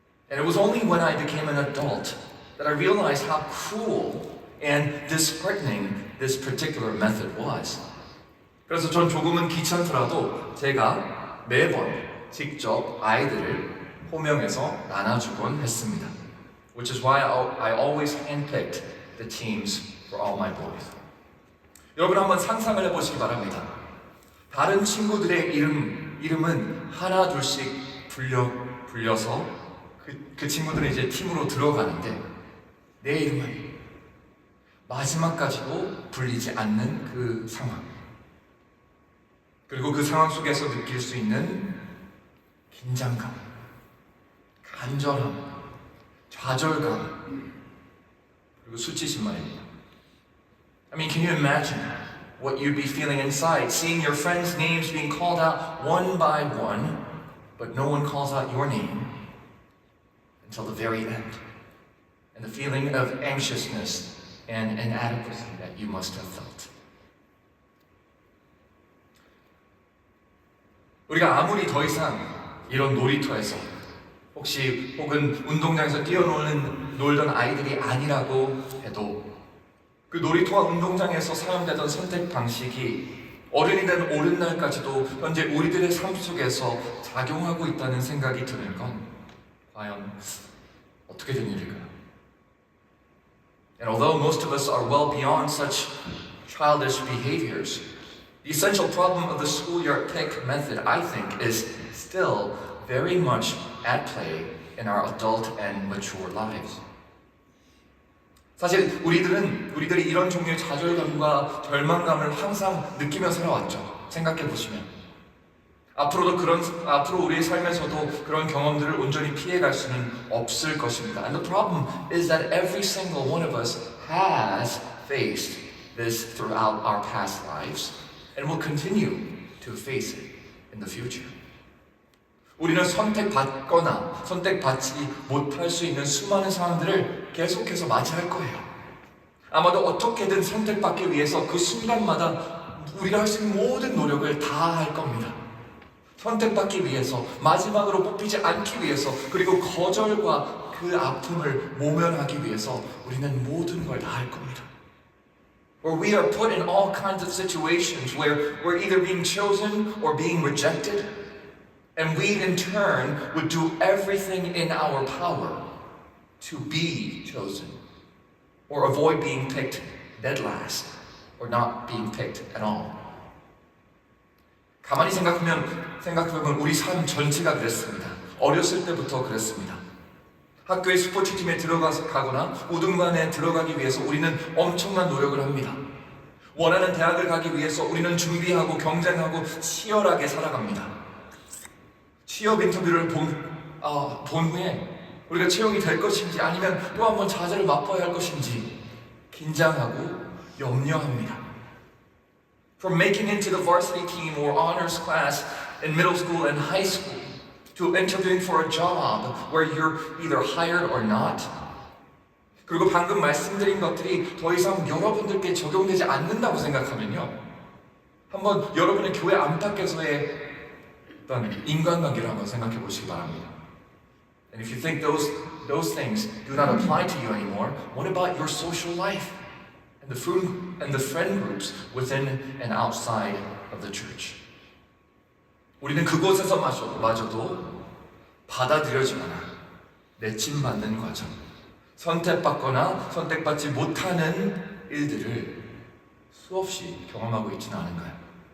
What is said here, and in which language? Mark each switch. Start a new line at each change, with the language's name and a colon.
English: And it was only when I became an adult that I realized how cruel and disheartening this particular method was.
Korean: 그래서 전 조금은 귀찮더라도 제가 매번 직접 아이들을 호명해서 나눠주곤 했습니다.
English: Which is why I always handpicked the teams for all my boys.
Korean: 여러분 한번 상상을 해보시기 바랍니다. 다른 친구들의 이름은 하나 둘씩 불려서 그 친구들은 이제 팀으로 들어가는데 내 이름은 마지막까지도 불리지 않는 그 상황, 그리고 그 상황 속에서 느낄 수 있는 긴장감, 간절함, 좌절감, 그리고 수치심 말입니다.
English: I mean, can you imagine what you'd be feeling inside, seeing your friends' names being called out one by one, but no one calls out your name until the very end, and the feeling of anxiousness and inadequacy that you must have felt.
Korean: 우리가 아무리 더 이상 이런 놀이터에서 혹은 운동장에서 놀던 아이들이 아니라고 해도 그 놀이터와 운동장에서 사용되던 선택 방식이 어른이 된 오랜날까지도 현재 우리들의 삶 속에서 작용하고 있다는 생각이 드는 건 과연 어떻게 된 일일까요?
English: And although most of us are well beyond such childish behaviors, the essential problem of the schoolyard pick method, I think, is still very much at play in our adult and mature lives.
Korean: 사실 우리들이 이런 종류의 좌절감과 절망감을 항상 느끼며 살아왔죠. 생각해 보시면 앞으로 우리의 삶에서도 그런 경험들을 온전히 피해갈 수는 없을 것입니다.
English: And the problem is that every single one of us has faced this throughout our past lives. and will continue to face it in the future.
Korean: 우리는 선택받거나 선택받지 못할 수 있는 수많은 상황들을 계속해서 맞이할 거예요. 아마도 어떻게든 선택받기 위해서 그 순간마다 우리가 할 수 있는 모든 노력을 다 할 겁니다. 선택받기 위해서, 마지막으로 뽑히지 않기 위해서, 그리고 거절과 그 아픔을 모면하기 위해서 우리는 모든 걸 다 할 겁니다.
English: Or we are put in all kinds of situations where we're either being chosen or being rejected, and we in turn would do everything in our power to be chosen, or avoid being picked dead last, or not being picked at all.
Korean: 가만히 생각해보면 우리 삶 전체가 그랬습니다. 어렸을 때부터 그랬습니다. 학교의 스포츠팀에 들어가거나 우등반에 들어가기 위해서 우리는 엄청난 노력을 합니다. 원하는 대학을 가기 위해서 우리는 준비하고 경쟁하고 치열하게 살아갑니다. 취업 인터뷰를 본 후에 우리가 채용이 될 것인지 아니면 또 한 번 좌절을 맛봐야 할 것인지 긴장하고 염려합니다.
English: From making into the varsity team or honors class in middle school and high school to interviewing for a job where you're either hired or not.
Korean: 그리고 방금 말씀드린 것들이 더 이상 여러분들께 적용되지 않는다고 생각하면요. 한번 여러분의 교회 안팎에서의 어떤 인간관계를 한번 생각해 보시기 바랍니다.
English: And if you think those things do not apply to you anymore, what about your social life and the friend groups within and outside of the church?
Korean: 우리는 그곳에서마저도 받아들여지거나 내침받는 과정, 선택받거나 선택받지 못하는 일들을 수없이 경험하고 있지는 않은가요?